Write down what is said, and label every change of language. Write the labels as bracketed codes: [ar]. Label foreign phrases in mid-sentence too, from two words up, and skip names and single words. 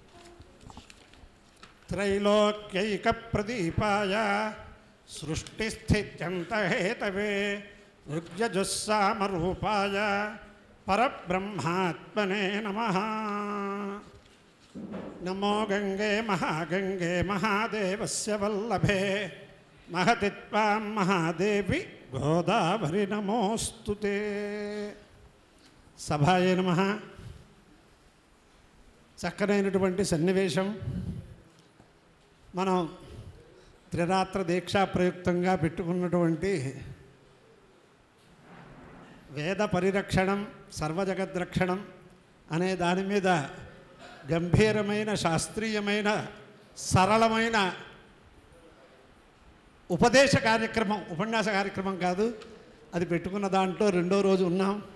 [sa] त्रैलोक्यैकप्रदीपाय सृष्टिस्थित्यन्तहेतवे ऋग्यजुस्सामरूपाय परब्रह्मात्मने नमः। नमो गंगे महागंगे महादेवस्य वल्लभे महति त्वां महादेवी गोदावरी नमोस्तुते। सभाये नमः। [te] చక్కనైనటువంటి సన్నివేశం మనం త్రిరాత్ర దీక్షా ప్రయుక్తంగా పెట్టుకున్నటువంటి వేద పరిరక్షణం సర్వజగద్రక్షణం అనే దాని మీద గంభీరమైన శాస్త్రీయమైన సరళమైన ఉపదేశ కార్యక్రమం, ఉపన్యాస కార్యక్రమం కాదు, అది పెట్టుకున్న దాంట్లో రెండో రోజు ఉన్నాం.